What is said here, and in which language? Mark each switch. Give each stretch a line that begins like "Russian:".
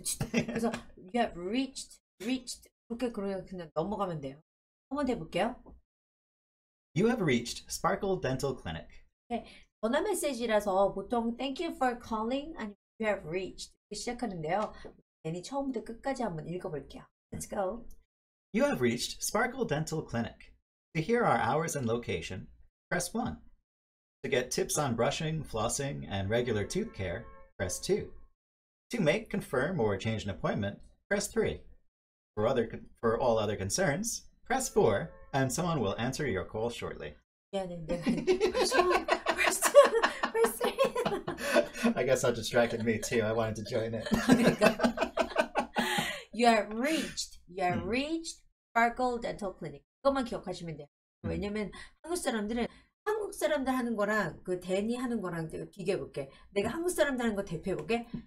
Korean: 그래서
English: you have reached.
Korean: 그렇게 그냥 넘어가면 돼요. 한번 해볼게요.
English: You have reached Sparkle Dental Clinic.
Korean: 네, 전화 메시지라서 보통
English: thank you for calling
Korean: 아니면
English: you have reached
Korean: 이렇게 시작하는데요. 괜히 처음부터 끝까지 한번 읽어볼게요.
English: Let's go. You have reached Sparkle Dental Clinic. To hear our hours and location, press 1. To get tips on brushing, flossing, and regular tooth care, press 2. To make, confirm, or change an appointment, press 3. For all other concerns, press 4, and someone will answer your call shortly.
Korean: 미안해, 내가
English: press 3. I guess that distracted me too. I wanted to join it. You have reached Sparkle Dental Clinic.
Korean: 그것만 기억하시면 돼요. 왜냐면 한국 사람들 하는 거랑 그 데니 하는 거랑 비교해 볼게. 내가 한국 사람들 하는 거 대표해 볼게.